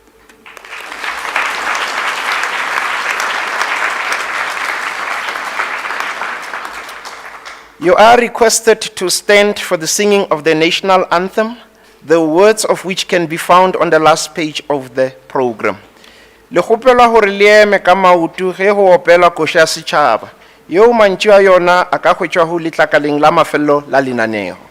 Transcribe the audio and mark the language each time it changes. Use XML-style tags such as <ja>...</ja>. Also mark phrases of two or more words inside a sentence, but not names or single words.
<en>You are requested to stand for the singing of the national anthem, the words of which can be found on the last page of the program.</en> <nso>Le kgopelwa hore le eme ka maoto ge go opela koša ya setšhaba yeo mantšu a yona a ka hwetšwa go letlakaleng la mafelelo la lenaneo.</nso>